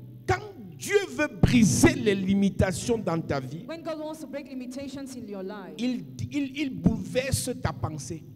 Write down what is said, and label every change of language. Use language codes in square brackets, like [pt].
[fr] Quand Dieu veut briser les limitations dans ta vie, [en] When God wants to break limitations in your life, [fr] il bouleverse ta pensée.